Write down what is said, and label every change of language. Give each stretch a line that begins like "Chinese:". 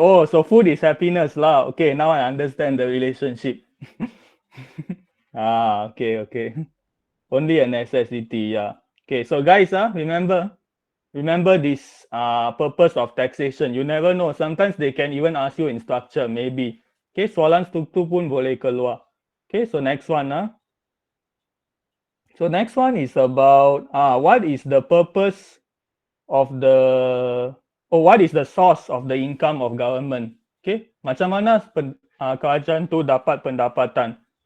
English: Oh, so food is happiness lah. Okay, now I understand the relationship. Okay, okay. Only a necessity, yeah. Okay, so guys, remember this purpose of taxation. You never know. Sometimes they can even ask you in structure, maybe.
Malay: Okay, soalan struktur pun boleh keluar.
English: Okay, so next one, So next one is about what is the purpose of the what is the source of the income of government?
Malay: Okay, macam mana kerajaan tu dapat pendapatan?